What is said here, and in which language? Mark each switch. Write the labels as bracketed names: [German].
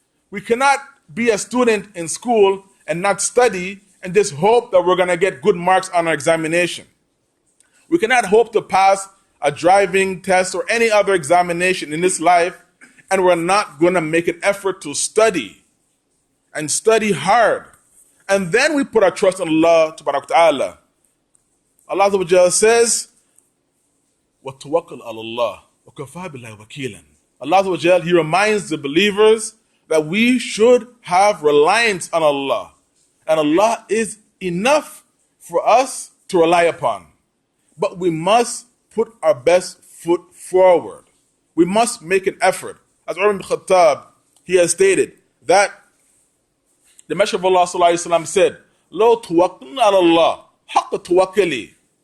[English] We cannot be a student in school and not study and just hope that we're going to get good marks on our examination. We cannot hope to pass a driving test or any other examination in this life and we're not going to make an effort to study and study hard. And then we put our trust in Allah Ta'ala. [Arabic] Allah Azza wa Jalla says, وَتَوَكَّلْ عَلَى اللَّهِ وَكَفَى بِاللَّهِ وَكِيلًا. [English] Allah Azza wa Jalla, He reminds the believers that we should have reliance on Allah. And Allah is enough for us to rely upon. But we must put our best foot forward. We must make an effort. As Umar ibn Khattab, he has stated that the Messenger of Allah sallallahu alaihi wasallam said, [Arabic] "Lo tuwakkalna ala Allah, haqqa tawakkali."